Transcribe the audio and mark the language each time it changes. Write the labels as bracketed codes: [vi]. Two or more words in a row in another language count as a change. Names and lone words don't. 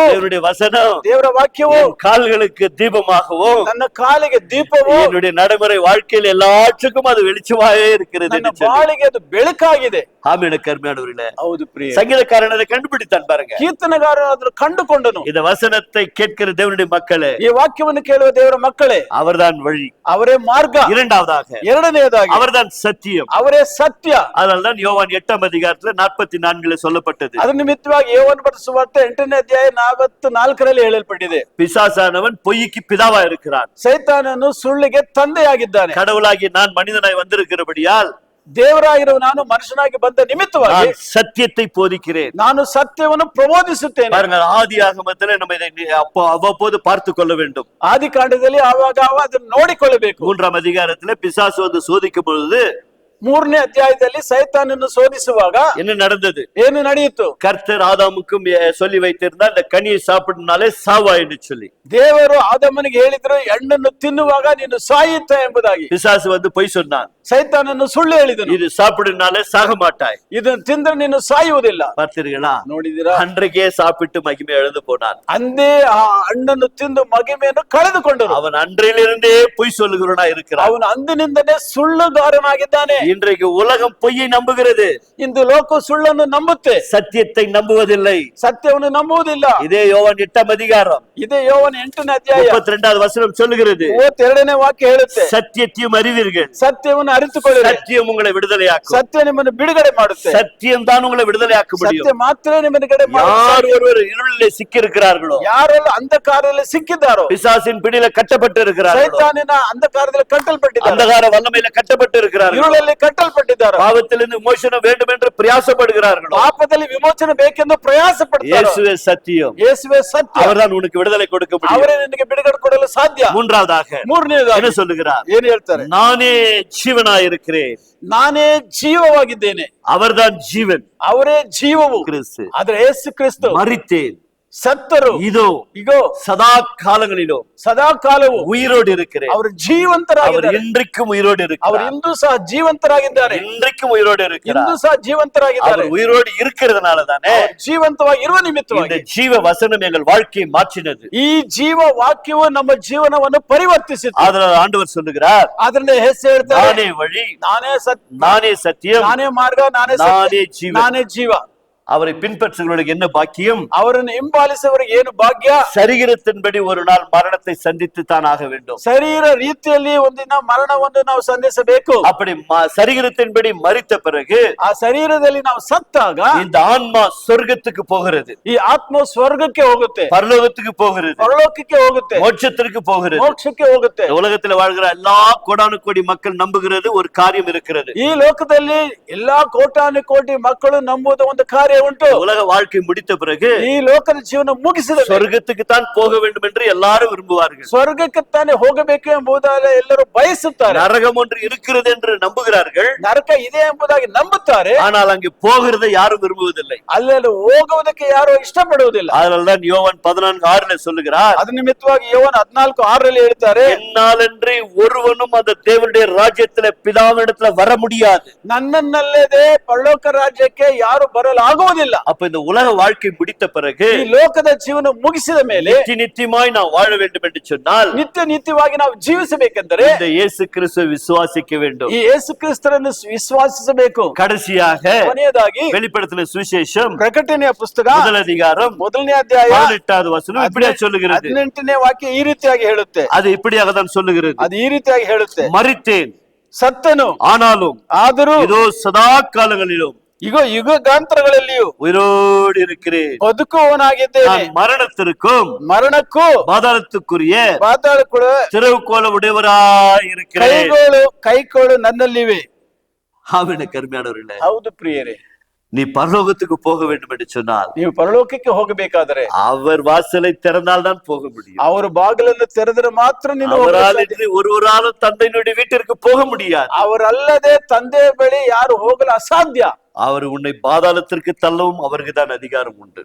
[ta] தேவனுடைய வசனம் [kn] ದೇವರ ವಾಕ್ಯವು [ta] என் கால்களுக்கு தீபமாகவும் [kn] ನನ್ನ ಕಾಲಿಗೆ ದೀಪವು, [ta] என்னுடைய நடைமுறை வாழ்க்கையில் எல்லாற்றுக்கும் அது வெளிச்சமாவே இருக்கிறது [kn] ನನ್ನ [ta] என்று சொல்லி. [kn] ಬಾಳಿಗೆ ಅದು ಬೆಳಕಾಗಿದೆ. [ta] ஆமென் கர்மையானவர்களே, [kn] ಹೌದು ಪ್ರಿಯ. [ta] சங்கீதக்காரன் அதை கண்டுபிடித்தான் பாருங்க. [kn] ಕೀರ್ತನೆಗಾರ ಅದನ್ನು ಕಂಡುಕೊಂಡನು. [ta] இந்த வசனத்தை கேட்கிற தேவனுடைய மக்களே, [kn] ಈ ವಾಕ್ಯವನ್ನು ಕೇಳುವ ದೇವರ ಮಕ್ಕಳೇ, [ta] அவர்தான் வழி. [kn] ಅವರೇ ಮಾರ್ಗ. [ta] இரண்டாவதாக [kn] ಎರಡನೆಯದಾಗಿ [ta] அவர்தான் சத்தியம். [kn] ಅವರೇ ಸತ್ಯ. [ta] அதனால்தான் யோவான் 8 அதிகாரத்துல 44 சொல்லப்பட்டது. [kn] ಅದ್ರ ನಿಮಿತ್ತವಾಗಿ ಯೋವನ ಬರೆದ ಸುವಾರ್ತೆ 8ನೇ ಅಧ್ಯಾಯ 44ರಲ್ಲಿ ಹೇಳಲ್ಪಟ್ಟಿದೆ, [ta] பிசாசானவன் பொய்க்கு பிதாவா இருக்கிறான், [kn] ಸೈತಾನನು ಸುಳ್ಳಿಗೆ ತಂದೆಯಾಗಿದ್ದಾನೆ. [ta] கடவுளாகி நான் மனிதனாய் வந்திருக்கிறபடியால் [kn] ದೇವರಾಗಿರುವ ನಾನು ಮನುಷ್ಯನಾಗಿ ಬಂದ ನಿಮಿತ್ತವಾಗಿ [ta] நான் சத்தியத்தை போதிக்கிறேன். [kn] ನಾನು ಸತ್ಯವನ್ನು ಪ್ರಬೋಧಿಸುತ್ತೇನೆ. [ta] பாருங்கள், ஆதி ஆகமத்துல நம்ம இதை அவ்வப்போது பார்த்து கொள்ள வேண்டும். [kn] ಆದಿ ಕಾಂಡದಲ್ಲಿ ಆವಾಗ ಅದನ್ನು ನೋಡಿಕೊಳ್ಳಬೇಕು. [ta] 3 அதிகாரத்துல பிசாசு வந்து சோதிக்கும் பொழுது [kn] 3ನೇ ಅಧ್ಯಾಯದಲ್ಲಿ ಸೈತಾನನ್ನು ಶೋಧಿಸುವಾಗ [ta] என்ன நடந்தது? [kn] ಏನು ನಡೆಯಿತು? [ta] கர்த்தர் ஆதாமுக்கும் சொல்லி வைத்திருந்தார், இந்த கனியை சாப்பிடுனாலே சாவா என்று சொல்லி. [kn] ದೇವರು ಆದಮನಿಗೆ ಹೇಳಿದ್ರು, ಹಣ್ಣನ್ನು ತಿನ್ನುವಾಗ ನೀನು ಸಾಯುತ್ತ ಎಂಬುದಾಗಿ. [ta] பிசாசு வந்து பொய் சொன்னான், [kn] ಸೈತಾನನ್ನು ಸುಳ್ಳು ಹೇಳಿದನು, [ta] இது சாப்பிடுனாலே சாக மாட்டாய். [kn] ಇದನ್ನು ತಿಂದ್ರೆ ನೀನು ಸಾಯುವುದಿಲ್ಲ. [ta] பார்த்தீர்களா? [kn] ನೋಡಿದಿರಾ? [ta] அன்றைக்கே சாப்பிட்டு மகிமை எழுந்து போனான். [kn] ಅಂದೇ ಆ ಹಣ್ಣನ್ನು ತಿಂದು ಮಗಿಮೆಯನ್ನು ಕಳೆದುಕೊಂಡರು. [ta] அவன் அன்றையிலிருந்தே பொய் சொல்லுகிறவனா இருக்கிறான். [kn] ಅವನು ಅಂದಿನಿಂದನೇ ಸುಳ್ಳುಗಾರನಾಗಿದ್ದಾನೆ. [ta] இன்றைக்கு உலகம் பொய்யை நம்புகிறது, [kn] ಇಂದು ಲೋಕ ಸುಳ್ಳನ್ನು ನಂಬುತ್ತೆ, [ta] சத்தியத்தை நம்புவதில்லை. [kn] ಸತ್ಯವನ್ನು ನಂಬುವುದಿಲ್ಲ. [ta] இதே யோவான் 8 அதிகாரம் [kn] ಇದೇ ಯೋವನ 8ನೇ ಅಧ್ಯಾಯ [ta] 32வது வசனம் சொல்லுகிறது, [kn] 32ನೇ ವಾಕ್ಯ ಹೇಳುತ್ತೆ, [ta] சத்தியத்தையும் அறிவீர்கள், [kn] ಸತ್ಯವನ್ನು ಅರಿತುಕೊಳ್ಳಿರಿ, [ta] சத்தியம் உங்களை விடுதலையாக்கும். [kn] ಸತ್ಯ ನಿಮ್ಮನ್ನು ಬಿಡುಗಡೆ ಮಾಡುತ್ತೆ. [ta] சத்தியம் தான் உங்களை விடுதலையாக்க முடியும். [kn] ಸತ್ಯ ಮಾತ್ರ ನಿಮ್ಮನ್ನು ಬಿಡುಗಡೆ ಮಾಡುತ್ತೆ. [ta] யார் ஒருவர் இருளிலே சிக்கி இருக்கிறார்களோ, [kn] ಯಾರೆಲ್ಲ ಅಂಧಕಾರದಲ್ಲಿ ಸಿಕ್ಕಿದ್ದಾರೋ, [ta] பிசாசின் பிடியில கட்டப்பட்டு இருக்கிறார்களோ, [kn] ಸೈತಾನಿನ ಅಂಧಕಾರದಲ್ಲಿ ಕಟ್ಟಲ್ಪಟ್ಟಿದ್ದಾರೆ, [ta] அந்தகார வல்லமையில கட்டப்பட்டு இருக்கிறார்களோ, [kn] இருளಲ್ಲಿ ಕಟ್ಟಲ್ಪಟ್ಟಿದ್ದಾರೆ, [ta] பாவத்திலிருந்து மோசனம் வேண்டும் என்று பிரயாசப்படுகிறார்களோ, [kn] ಪಾಪದಲ್ಲಿ ವಿಮೋಚನೆ ಬೇಕೆಂದು ಪ್ರಯಾಸ ಪಡ್ತಾರೆ. [ta] இயேசுவே சத்தியம், [kn] ಯೇಸುವೇ ಸತ್ಯ, [ta] அவர்தான் உனக்கு விடுதலை கொடுக்க முடியும். [kn] ಅವರೇ ನಿನಗೆ ಬಿಡುಗಡೆ ಕೊಡಲು ಸಾಧ್ಯ. [ta] மூன்றாவதாக [kn] ಮೂರನೇದಾಗಿ [ta] என்ன சொல்லுகிறார்? [kn] ಏನು ಹೇಳ್ತಾರೆ? [ta] நானே ஜீவனாய் இருக்கிறேன், [kn] ನಾನೇ ಜೀವವಾಗಿದ್ದೇನೆ. [ta] அவர்தான் ஜீவன், [kn] ಅವರೇ ಜೀವವು. [ta] கிறிஸ்து. [kn] ಆದ್ರೆ ಯೇಸು ಕ್ರಿಸ್ತು [ta] மரித்தேன், [kn] ಸತ್ತರು, [ta] இதோ [kn] ಇಗೋ [ta] சதா காலங்களிலும் [kn] ಸದಾ ಕಾಲವು [ta] உயிரோடு இருக்கிறேன். [kn] ಅವರು [ta] அவர் [kn] ಜೀವಂತರಾಗಿದ್ದಾರೆ. [ta] இன்றைக்கும் உயிரோடு [kn] ಅವರು [ta] இருக்கிறார். [kn] ಇಂದು ಸಹ ಜೀವಂತರಾಗಿದ್ದಾರೆ. [ta] இன்றைக்கும் உயிரோடு [kn] ಇಂದು [ta] இருக்கிறார். [kn] ಸಹ ಜೀವಂತರಾಗಿದ್ದಾರೆ. [ta] அவர் உயிரோடு இருக்கிறதுனால தானே [kn] ಅವರು ಜೀವಂತವಾಗಿ ಇರುವ [ta] இந்த [kn] ನಿಮಿತ್ತವಾಗಿ [ta] ஜீவ வசனம் எங்கள் வாழ்க்கையை மாற்றினது. [kn] ಈ ಜೀವ ವಾಕ್ಯವು ನಮ್ಮ ಜೀವನವನ್ನು ಪರಿವರ್ತಿಸಿತು. [ta] அதனால ஆண்டவர் சொல்லுகிறார், [kn] ಅದರಿಂದ ಹೆಸರು ಹೇಳ್ತಾರೆ, [ta] நானே வழி, [kn] ನಾನೇ [ta] நானே சத்தியம், [kn] ನಾನೇ ಮಾರ್ಗ, ನಾನೇ [ta] நானே ஜீவன். [kn] ನಾನೇ ಜೀವ. [ta] அவரை பின்பற்றுகிறவர்களுக்கு என்ன பாக்கியம்? [kn] ಅವರನ್ನು ಹಿಂಬಾಲಿಸುವವರಿಗೆ ಏನು ಭಾಗ್ಯ? [ta] சரீரத்தின்படி ஒரு நாள் மரணத்தை சந்தித்து தான் ஆக வேண்டும். [kn] ಶರೀರ ರೀತಿಯಲ್ಲಿ ಒಂದಿನ ಮರಣವನ್ನು ನಾವು ಸಂಧಿಸಬೇಕು. [ta] அப்படி சரீரத்தின்படி மரித்த பிறகு [kn] ಆ ಶರೀರದಲ್ಲಿ ನಾವು ಸತ್ತಾಗ [ta] இந்த ஆன்மா சொர்க்கத்துக்கு போகிறது, [kn] ಈ ಆತ್ಮ ಸ್ವರ್ಗಕ್ಕೆ ಹೋಗುತ್ತೆ, [ta] பரலோகத்துக்கு போகிறது, [kn] ಪರಲೋಕಕ್ಕೆ ಹೋಗುತ್ತೆ, [ta] மோட்சத்திற்கு போகிறது. [kn] ಮೋಕ್ಷಕ್ಕೆ ಹೋಗುತ್ತೆ. [ta] உலகத்துல வாழ்கிற எல்லா கோடானு கோடி மக்கள் நம்புகிறது ஒரு காரியம் இருக்கிறது. [kn] ಈ ಲೋಕದಲ್ಲಿ ಎಲ್ಲಾ ಕೋಟಾನು ಕೋಟಿ ಮಕ್ಕಳು ನಂಬುವ ಒಂದು ಕಾರ್ಯ ಉಂಟು. [ta] உலக வாழ்க்கை முடித்த பிறகு [kn] ಈ ಲೋಕದ ಜೀವನ ಮುಗಿಸಿದ [ta] சொர்க்கத்துக்கு தான் போக வேண்டும் என்று எல்லாரும் விரும்புவார்கள். [kn] ಸ್ವರ್ಗಕ್ಕೆ ತಾನೇ ಹೋಗಬೇಕು ಎಂಬುದಾಗಿ ಎಲ್ಲರೂ ಬಯಸುತ್ತಾರೆ. [ta] நரகம் ஒன்று இருக்கிறது என்று நம்புகிறார்கள், [kn] ನರಕ ಇದೆ ಎಂಬುದಾಗಿ ನಂಬುತ್ತಾರೆ. [ta] ஆனால் அங்கு போகிறதை யாரும் விரும்புவதில்லை. [kn] ಅಲ್ಲಿ ಹೋಗುವುದಕ್ಕೆ ಯಾರು ಇಷ್ಟಪಡುವುದಿಲ್ಲ. [ta] அதனால்தான் யோவான் 14:6 சொல்லுகிறார், [kn] ಅದ ನಿಮಿತ್ತವಾಗಿ ಯೋವಾನ 14:6 ಹೇಳ್ತಾರೆ, [ta] என்னாலன்றி ஒருவனும் அந்த தேவனுடைய ராஜ்யத்துல பிதாவினிடத்துல வர முடியாது. [kn] ನನ್ನನ್ನಲ್ಲದೆ ಪರಲೋಕ ರಾಜ್ಯಕ್ಕೆ ಯಾರು ಬರಲು ಆಗುವುದಿಲ್ಲ. [ta] அப்ப இந்த உலக வாழ்க்கை முடித்த பிறகு [kn] ಈ ಲೋಕದ ಜೀವನ ಮುಗಿಸಿದ ಮೇಲೆ [ta] நித்தியமாய் நான் வாழ வேண்டும் என்று சொன்னால் [kn] ನಿತ್ಯವಾಗಿ ನಾವು ಜೀವಿಸಬೇಕೆಂದರೆ [ta] இந்த இயேசு கிறிஸ்துவை விசுவாசிக்க வேண்டும். [kn] ಈ ಯೇಸು ಕ್ರಿಸ್ತರನ್ನು ವಿಶ್ವಾಸಿಸಬೇಕು. [ta] கடைசியாக [kn] ಕೊನೆಯದಾಗಿ [ta] வெளிப்படுத்தின சுவிசேஷம் [kn] ಪ್ರಕಟಣೆಯ ಪುಸ್ತಕ [ta] 1 அதிகாரம் [kn] 1ನೇ ಅಧ್ಯಾಯ [ta] 18வது வசனம் இப்படியா சொல்லுகிறது. [kn] 18ನೇ ವಾಕ್ಯ ಈ ರೀತಿಯಾಗಿ ಹೇಳುತ್ತೆ. [ta] அது இப்படியாக தான் சொல்லுகிறது. [kn] ಅದು ಈ ರೀತಿಯಾಗಿ ಹೇಳುತ್ತೆ, [ta] மரித்தேன் [kn] ಸತ್ತನು, [ta] ஆனாலும் [kn] ಆದರೂ [ta] இதோ சதா காலங்களிலும் [kn] ಈಗ ಯುಗಾಂತರಗಳಲ್ಲಿಯೂ [ta] உயிரோடு இருக்கிறேன். [kn] ಬದುಕುವವನಾಗಿದ್ದೇನೆ. [ta] நான் மரணத்திற்கும் [kn] ಮರಣಕ್ಕೂ [ta] பாதாளத்துக்குரிய [kn] ಪಾತಾಳಕ್ಕೂ [ta] திறவுகோல உடையவராய் இருக்கிறேன். [kn] ಕೈಕೋಳು ನನ್ನಲ್ಲಿವೆ. [ta] ஆமென். கருமையானவர்களே, [kn] ಹೌದು ಪ್ರಿಯರೇ, [ta] நீ பரலோகத்துக்கு போக வேண்டும் என்று சொன்னால் [kn] ನೀವು ಪರಲೋಕಕ್ಕೆ ಹೋಗಬೇಕಾದರೆ [ta] அவர் வாசலை திறந்தால் தான் போக முடியும். [kn] ಅವರು ಬಾಗಿಲನ್ನು ತೆರೆದರೆ ಮಾತ್ರ ನೀನು [ta] அவரால் ஒருவராலும் தந்தையினுடைய வீட்டிற்கு போக முடியாது. [kn] ಅವರಲ್ಲದೆ ತಂದೆಯ ಬಳಿ ಯಾರು ಹೋಗಲು ಅಸಾಧ್ಯ. [ta] அவர் உன்னை பாதாளத்திற்கு தள்ளவும் அவருக்கு தான் அதிகாரம் உண்டு.